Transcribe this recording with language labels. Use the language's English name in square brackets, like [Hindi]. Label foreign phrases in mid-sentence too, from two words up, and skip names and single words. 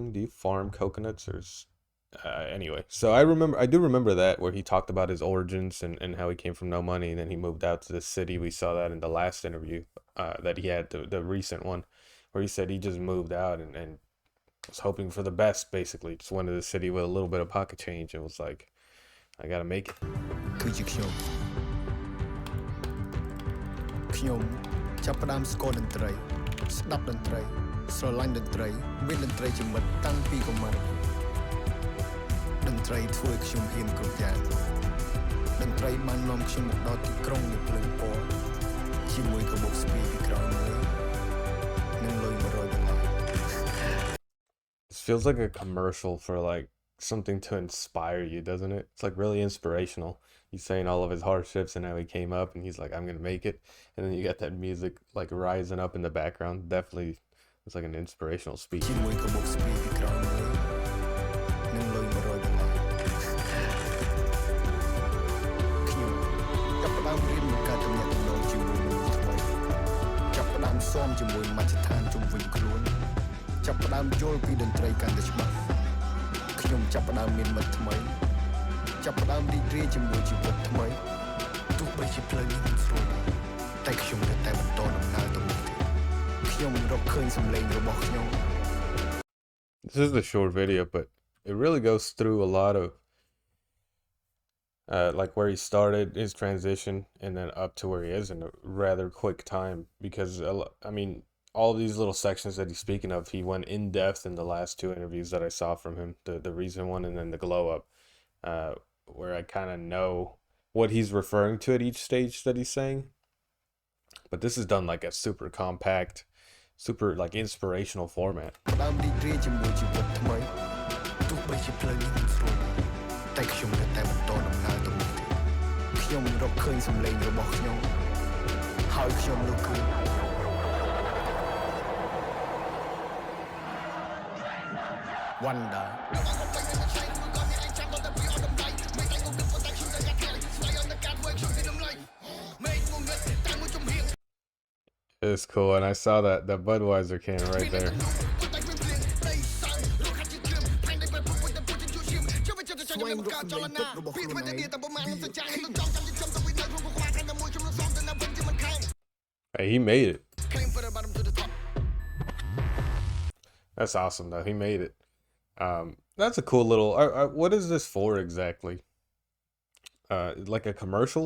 [English] Do you farm coconuts or anyway? So I do remember that, where he talked about his origins and how he came from no money and then he moved out to the city. We saw that in the last interview that he had, the recent one, where he said he just moved out and was hoping for the best, basically. Just went to the city with a little bit of pocket change and was like, I gotta make it. [Khmer] គឺជាខ្ញុំចាប់ផ្ដើមស្គាល់តន្ត្រីស្ដាប់តន្ត្រីស្រឡាញ់តន្ត្រីមានតន្ត្រីជាមិត្តតាំងពីកុមារតន្ត្រីធ្វើឲ្យខ្ញុំហ៊ានគ្រប់យ៉ាងតន្ត្រីបាននាំខ្ញុំមកដល់ទីក្រុងនៃភ្លើងពណ៌ជាមួយកាបូបស្ពាយពីក្រោយមួយនិងលុយ$100 [English] This feels like a commercial for like something to inspire you, doesn't it? It's like really inspirational. He's saying all of his hardships and how he came up and he's like, I'm gonna make it. And then you got that music like rising up in the background. Definitely it's like an inspirational speech. [Khmer] ជាមួយកាបូបស្ពាយពីក្រោយមួយនិងលុយ$100ខ្ញុំចាប់ផ្ដើមរៀនមកការទំនាក់ទំនងជាមួយមនុស្សថ្មីចាប់ផ្ដើមស៊ាំជាមួយមជ្ឈដ្ឋានជុំវិញខ្លួនចាប់ផ្ដើមយល់ពីតន្ត្រីកាន់តែច្បាស់ខ្ញុំចាប់ផ្ដើមមានមិត្តថ្មីចាប់ផ្ដើមរីករាយជាមួយជីវិតថ្មីទោះបីជាផ្លូវនេះមិនស្រួលតែខ្ញុំនៅតែបន្តដំណើរទៅមុខទៀតខ្ញុំរកឃើញសម្លេងរបស់ខ្ញុំ [English] This is a short video, but it really goes through a lot of like where he started his transition and then up to where he is in a rather quick time. Because I mean, all of these little sections that he's speaking of, he went in depth in the last two interviews that I saw from him, the recent one and then the glow up, where I kind of know what he's referring to at each stage that he's saying. But this is done like a super compact, super like inspirational format. [Khmer] ផ្ដើមរីករាយជាមួយជីវិតថ្មីទោះបីជាផ្លូវនេះមិនស្រួលតែខ្ញុំនៅតែបន្តដំណើរទៅមុខទៀតខ្ញុំរកឃើញសម្លេងរបស់ខ្ញុំហើយខ្ញុំនោះគឺ VannDa [English] It's cool, and I saw that Budweiser can right there. [Khmer] ស្វែងរកសម្លេងពិតរបស់ខ្លួនឯង [English] Hey, he made it. That's awesome, though. He made it. That's a cool little. What is this for exactly? Like a commercial?